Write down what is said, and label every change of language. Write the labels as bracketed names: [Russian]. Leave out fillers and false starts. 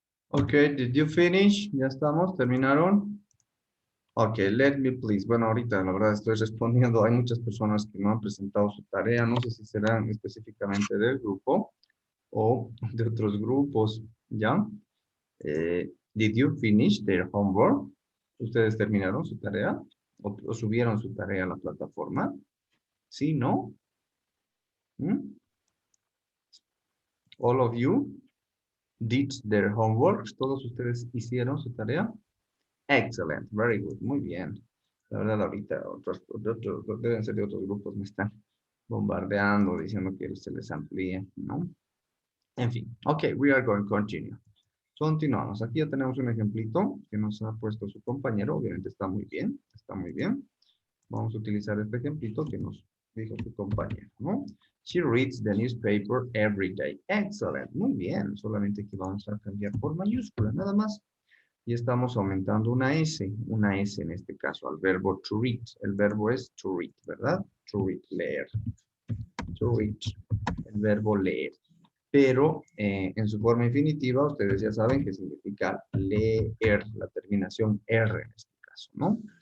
[English] Ok, did you finish? [Spanish] ¿Ya estamos? ¿Terminaron? [English] Ok, let me please. [Spanish] Bueno, ahorita la verdad estoy respondiendo. Hay muchas personas que no han presentado su tarea. No sé si serán específicamente del grupo o de otros grupos. ¿Ya? [English] Did you finish their homework? [Spanish] ¿Ustedes terminaron su tarea? ¿O subieron su tarea a la plataforma? ¿Sí? ¿No? ¿Mm? [English] All of you did their homework. [Spanish] ¿Todos ustedes hicieron su tarea? [English] Excellent, very good, [Spanish] muy bien. La verdad, ahorita deben ser de otros grupos, me están bombardeando, diciendo que se les amplíe, ¿no? En fin, [English] ok, we are going to continue. [Spanish] Continuamos. Aquí ya tenemos un ejemplito que nos ha puesto su compañero. Obviamente está muy bien, está muy bien. Vamos a utilizar este ejemplito que nos dijo su compañero, ¿no? [English] She reads the newspaper every day. Excellent, [Spanish] muy bien. Solamente que vamos a cambiar por mayúscula, nada más. Y estamos aumentando una S en este caso, al verbo to read. El verbo es to read, ¿verdad? To read, leer. To read, el verbo leer. Pero en su forma infinitiva, ustedes ya saben que significa leer, la terminación R en este caso, ¿no?